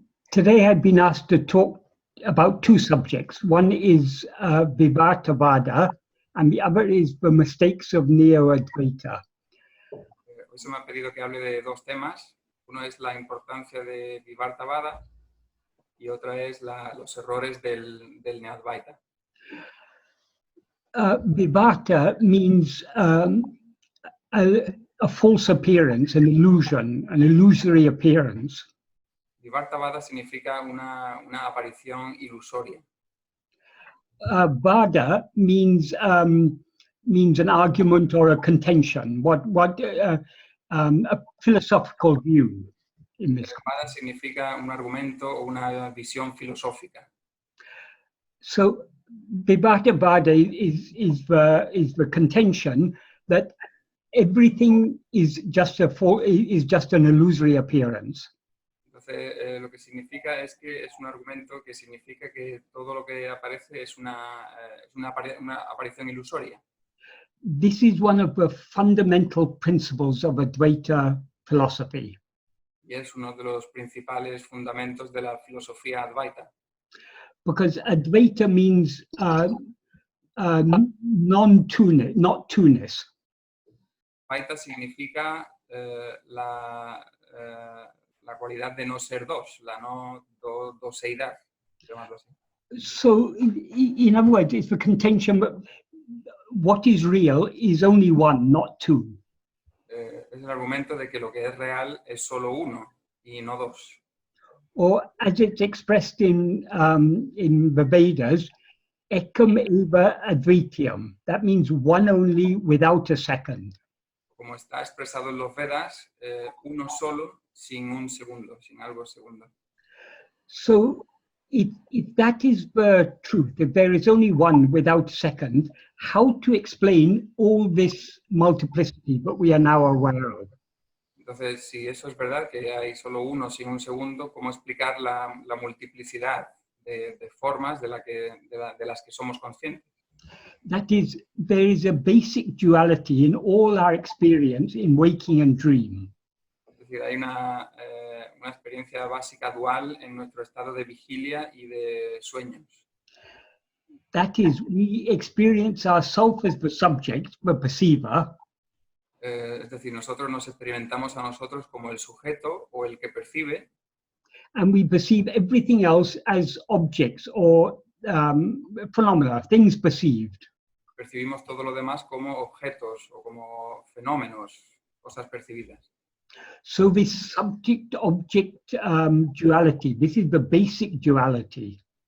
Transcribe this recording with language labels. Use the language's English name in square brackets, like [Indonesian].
[English] Today I've been asked to talk about two subjects. One is vivarta vāda, and the other is the mistakes of Neo-Advaita. [Spanish] Hoy se me ha pedido que hable de dos temas. Uno es la importancia de vivarta vāda y otra es los errores del Neo-Advaita. [English] Vivarta means a false appearance, an illusion, an illusory appearance. [Spanish] Vivarta vāda significa una aparición ilusoria. [English] Vāda means an argument or a contention, a philosophical view in this. [Spanish] Vāda significa un argumento o una visión filosófica. [English] So vivarta vāda is the contention that everything is just an illusory appearance. [Spanish] Entonces, lo que significa es que es un argumento que significa que todo lo que aparece es una aparición ilusoria. [English] This is one of the fundamental principles of Advaita philosophy. [Spanish] Y es uno de los principales fundamentos de la filosofía Advaita. [English] Because Advaita means non-two-ness, not two-ness. [Spanish] Advaita significa la cualidad de no ser dos, la no doseidad. [English] So, in other words, it's the contention that what is real is only one, not two. [Spanish] Es el argumento de que lo que es real es solo uno y no dos. [English] Or as it's expressed in the Vedas, [Sanskrit] ekam eva advitiyam. [English] That means one only without a second. [Spanish] Como está expresado en los Vedas, uno solo sin un segundo, sin algo segundo. [English] So if that is the truth, if there is only one without a second, how to explain all this multiplicity that we are now aware of? [Spanish] Entonces, si eso es verdad, que hay solo uno sin un segundo, ¿cómo explicar la multiplicidad de formas de las que somos conscientes? [English] That is, there is a basic duality in all our experience in waking and dream. [Spanish] Es decir, hay una experiencia básica dual en nuestro estado de vigilia y de sueños. [English] That is, we experience ourselves as the subject, the perceiver. [Spanish] Es decir, nosotros nos experimentamos a nosotros como el sujeto o el que percibe. [English] And we perceive everything else as objects or phenomena, things perceived. [Spanish] Percibimos todo lo demás como objetos o como fenómenos, cosas percibidas. [English] So this subject-object duality, this is the basic duality.